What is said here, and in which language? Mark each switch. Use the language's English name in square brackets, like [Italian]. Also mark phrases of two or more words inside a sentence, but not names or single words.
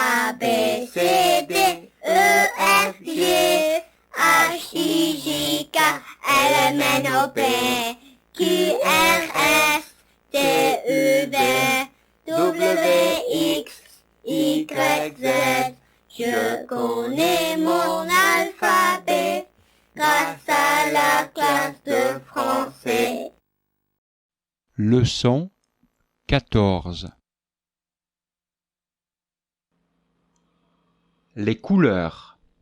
[French] B, C, D, E, F, G, H, I, J, K, L, M, N, O, P, Q, R, S, T, U, V, W, X, Y, Z. Je connais mon alphabet grâce à la classe de français. Leçon 14. Les couleurs.